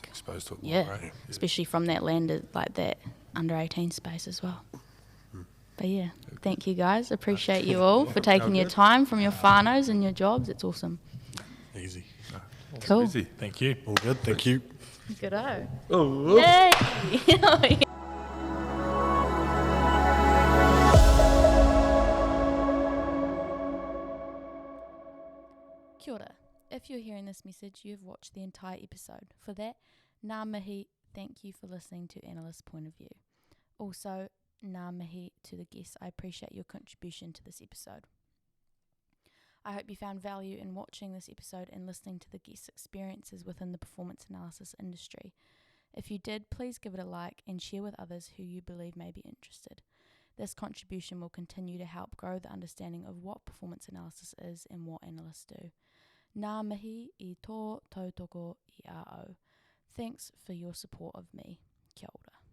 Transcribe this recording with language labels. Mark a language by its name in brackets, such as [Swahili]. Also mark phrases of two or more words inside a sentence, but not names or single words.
[English] exposed to it more, right? Especially from that land, like that under 18 space as well. But yeah, thank you guys. Appreciate you all for taking your time from your whānaus and your jobs. It's awesome. Easy. Cool. Easy. Thank you. All good. Thank you. Good-o. Oh. [Māori] Yay! Kia ora. [English] If you're hearing this message, you've watched the entire episode. For that, [Māori] ngā mihi, [English] thank you for listening to Analyst's Point of View. Also, [Māori] ngā mihi [English] to the guests. I appreciate your contribution to this episode. I hope you found value in watching this episode and listening to the guests' experiences within the performance analysis industry. If you did, please give it a like and share with others who you believe may be interested. This contribution will continue to help grow the understanding of what performance analysis is and what analysts do. [Māori] Ngā mihi I tō tautoko I a au. [English] Thanks for your support of me. [Māori] Kia ora.